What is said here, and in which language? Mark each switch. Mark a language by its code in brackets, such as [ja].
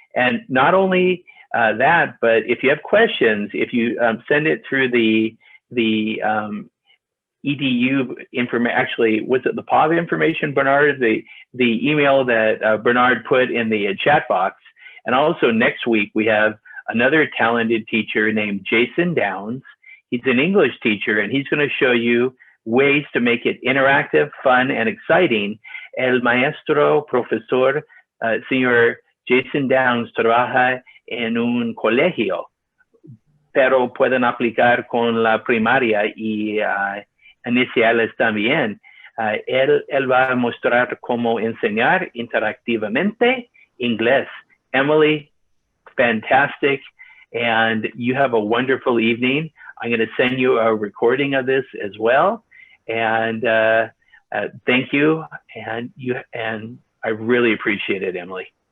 [en] And not only that, but if you have questions, if you send it through the EDU information, actually, was it the POV information, Bernard? The email that Bernard put in the chat box. And also next week, we have another talented teacher named Jason Downs. He's an English teacher, and he's going to show you ways to make it interactive, fun, and exciting. [es] El maestro, profesor, señor Jason Downs trabaja en un colegio, pero pueden aplicar con la primaria y iniciales también. Él va a mostrar cómo enseñar interactivamente inglés. [en] Emily, fantastic, and you have a wonderful evening. I'm going to send you a recording of this as well, and thank you, and I really appreciate it, Emily.